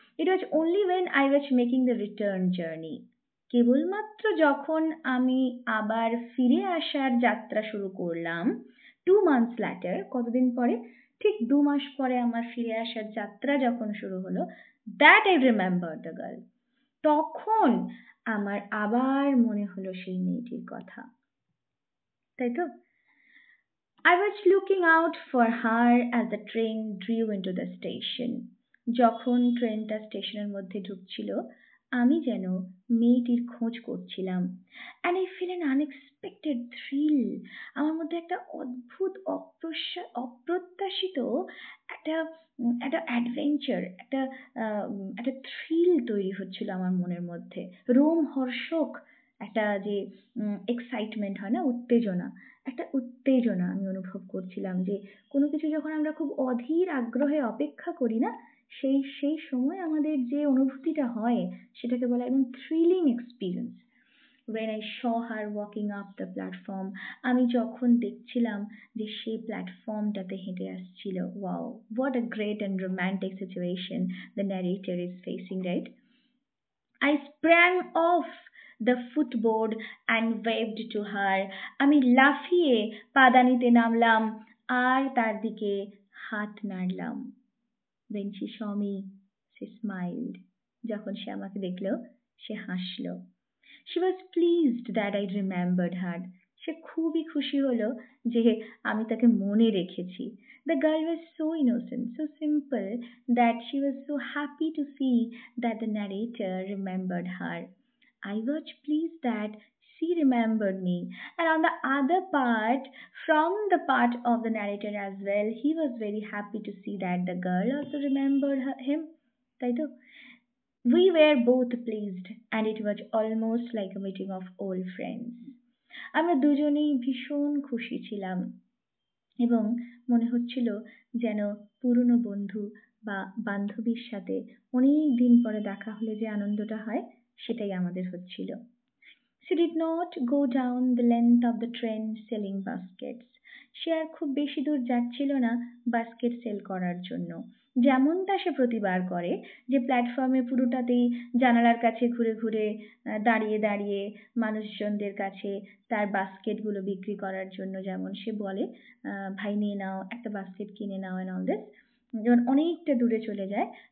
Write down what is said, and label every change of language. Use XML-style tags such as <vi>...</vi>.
<en>it was only when I was making the return journey,</en> <bn>কেবলমাত্র যখন আমি আবার ফিরে আসার যাত্রা শুরু করলাম,</bn> <en>2 months later,</en> <bn>কতদিন পরে, ঠিক 2 মাস পরে আমার ফিরে আসার যাত্রা যখন শুরু হলো,</bn> <en>that I remember the girl,</en> <bn>তখন আমার আবার মনে হলো সেই মেয়েটির কথা, তাই তো?</bn> <en>I was looking out for her as the train drew into the station.</en> <bn>যখন ট্রেনটা স্টেশনের মধ্যে ঢুকছিল, আমি যেন মেয়েটির খোঁজ করছিলাম।</bn> <en>And I feel an unexpected thrill.</en> <bn>আমার মধ্যে একটা অদ্ভুত অপ্রত্যাশিত একটা একটা অ্যাডভেঞ্চার, একটা থ্রিল তৈরি হচ্ছিল আমার মনের মধ্যে। রোমহর্ষক একটা যে এক্সাইটমেন্ট হয় না, উত্তেজনা, একটা উত্তেজনা আমি অনুভব করছিলাম, যে কোনো কিছু যখন আমরা খুব অধীর আগ্রহে অপেক্ষা করি না, সেই সময় আমাদের যে অনুভূতিটা হয় সেটাকে বলা একদম thrilling experience.</bn> <en>when I saw her walking up the platform,</en> <bn>আমি যখন দেখছিলাম যে সে প্ল্যাটফর্মটাতে হেঁটে আসছিল,</bn> <en>wow, what a great and romantic situation the narrator is facing, right? I sprang off the footboard and waved to her.</en> <bn>আমি লাফিয়ে পাদানিতে নামলাম আর তার দিকে হাত নাড়লাম।</bn> <en>When she saw me, she smiled.</en> <bn>যখন সে আমাকে দেখলো, সে হাসলো।</bn> <en>She was pleased that I remembered her.</en> <bn>সে খুবই খুশি হলো যে আমি তাকে মনে রেখেছি।</bn> <en>The girl was so innocent, so simple, that she was so happy to see that the narrator remembered her. I was pleased that she remembered me. And on the other part, from the part of the narrator as well, he was very happy to see that the girl also remembered him.</en> <bn>তাই তো?</bn> <en>We were both pleased, and it was almost like a meeting of old friends.</en> <bn>আমরা দুজনেই ভীষণ খুশি ছিলাম এবং মনে হচ্ছিল যেন পুরনো বন্ধু বা বান্ধবীর সাথে অনেক দিন পরে দেখা হলে যে আনন্দটা হয়, সেটাই আমাদের হচ্ছিল।</bn> <en>She did not go down the length of the train selling baskets.</en> <bn>সে আর খুব বেশি দূর যাচ্ছিল না বাস্কেট সেল করার জন্য, যেমনটা সে প্রতিবার করে, যে প্ল্যাটফর্মে পুরোটাতেই জানালার কাছে ঘুরে ঘুরে দাঁড়িয়ে দাঁড়িয়ে মানুষজনদের কাছে তার বাস্কেটগুলো বিক্রি করার জন্য যেমন সে বলে, ভাই নিয়ে নাও, একটা বাস্কেট কিনে নাও, এন্ড অল দিস, যখন অনেকটা দূরে চলে যায়।</bn>